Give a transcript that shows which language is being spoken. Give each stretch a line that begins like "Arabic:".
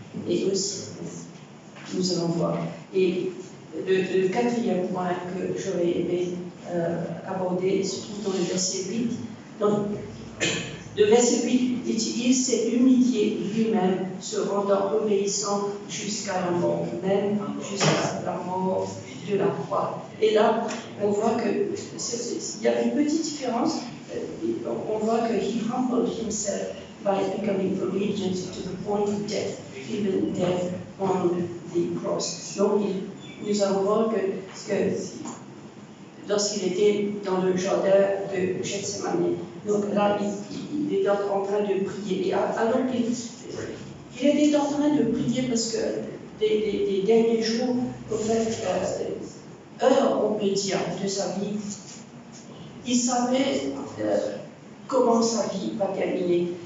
French: Et aussi, nous allons voir. Et le quatrième point que j'aurais aimé aborder se trouve dans le verset 8. Donc, le verset 8, il dit, il s'est humilié lui-même, se rendant obéissant jusqu'à la mort, même jusqu'à la mort de la croix. Et là, on voit qu'il y a une petite différence. On voit que
English: he humbled himself by becoming obedient to the point of death, even death on the cross.
French: Donc, nous allons voir que lorsqu'il était dans le jardin de Gethsemane, donc là, il était en train de prier. Et alors qu'il était en train de prier parce que des derniers jours, au fait, heures, on peut dire, de sa vie, il savait comment sa vie va terminer.